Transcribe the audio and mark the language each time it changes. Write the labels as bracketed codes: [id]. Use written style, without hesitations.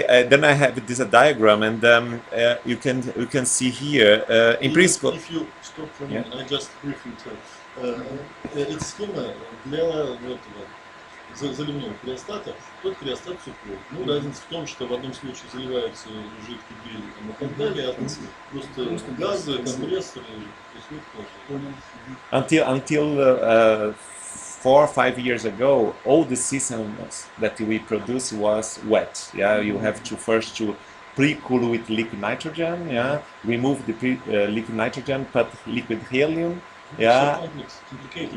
[en] Then I have this diagram, and you can see here. In principle, if you stop for a Yeah. minute, I just briefly tell. [ru] Эта схема для этого заливного криостата, тот криостат сухой. Ну, разница в том, что в одном случае заливается жидкий гель и так далее, а просто газы, компрессоры, то есть вот тоже. [en] until 4 or 5 years ago, all the systems that we produce was wet. Yeah, you have to first to pre-cool with liquid nitrogen. Yeah, remove the liquid nitrogen, put liquid helium. Yeah, Complicated.